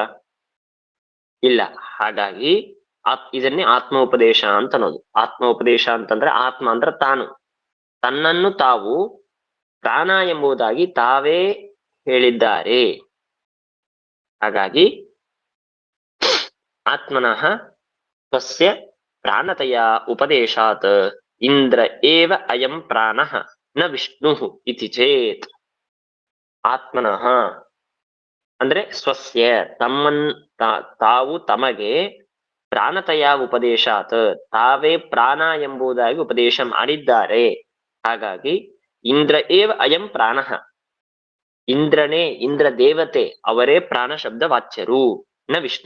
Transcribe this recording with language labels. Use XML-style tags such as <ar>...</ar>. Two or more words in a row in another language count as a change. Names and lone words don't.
<kn>ಇಲ್ಲ. ಹಾಗಾಗಿ ಇದನ್ನೇ ಆತ್ಮೋಪದೇಶ ಅಂತ ಅನ್ನೋದು. ಆತ್ಮೋಪದೇಶ ಅಂತಂದ್ರೆ ಆತ್ಮ ಅಂದ್ರೆ ತಾನು, ತನ್ನನ್ನು ತಾವು ಪ್ರಾಣ ಎಂಬುದಾಗಿ ತಾವೇ ಹೇಳಿದ್ದಾರೆ.</kn> <sa>ಹಾಗಾಗಿ ಆತ್ಮನಃ ಸ್ವಸ್ಯ ಪ್ರಾಣತಯ ಉಪದೇಶಾತ್ ಇಂದ್ರ ಏವ ಅಯಂ ಪ್ರಾಣಃ ನ ವಿಷ್ಣು ಇತಿ ಚೇತ್. ಆತ್ಮನಃ ಅಂದ್ರೆ ಸ್ವಸ್ಯ</sa> <kn>ತಾವು ತಮಗೆ</kn> <sa>ಪ್ರಾಣತಯ ಉಪದೇಶಾತ್</sa> <kn>ತಾವೇ ಪ್ರಾಣ ಎಂಬುದಾಗಿ ಉಪದೇಶ ಮಾಡಿದ್ದಾರೆ. ಹಾಗಾಗಿ</kn> <sa>ಇಂದ್ರ ಏವ ಅಯಂ ಪ್ರಾಣಃ,</sa> <kn>ಇಂದ್ರನೇ, ಇಂದ್ರ ದೇವತೆ ಅವರೇ ಪ್ರಾಣ ಶಬ್ದ ವಾಚ್ಯರು,</kn> <sa>ನ ವಿಷ್ಣು.</sa>